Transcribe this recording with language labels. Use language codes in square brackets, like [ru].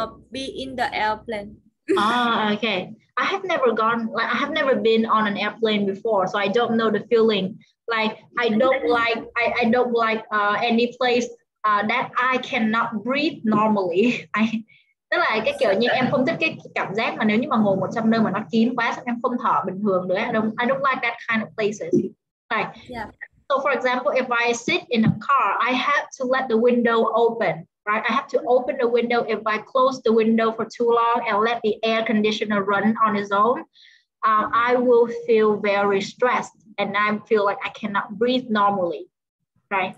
[en] be in the airplane. Ah, okay. I have never gone, like I have never been on an airplane before, so I don't know the feeling. Like I don't like any place that I cannot breathe normally. [vi] Tức là cái kiểu như em không thích cái cảm giác mà nếu như mà ngồi một trong nơi mà nó kín quá xong em không thở bình thường nữa. [en] I don't like that kind of places. Like, Yeah. so for example, if I sit in a car, I have to let the window open, right? I have to open the window. If I close the window for too long and let the air conditioner run on its own, I will feel very stressed and I feel like I cannot breathe normally, right?